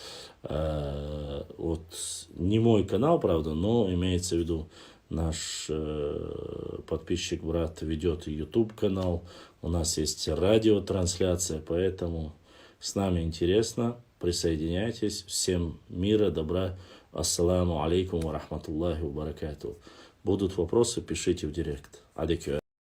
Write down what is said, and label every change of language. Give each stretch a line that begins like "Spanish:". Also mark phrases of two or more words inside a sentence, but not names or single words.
Russian: Вот не мой канал, правда, но имеется в виду наш подписчик, брат, ведет YouTube канал. У нас есть радиотрансляция, поэтому с нами интересно. Присоединяйтесь. Всем мира, добра.
Arabic: السلام عليكم ورحمة الله وبركاته.
Russian: Будут вопросы, пишите в директ. Адекю.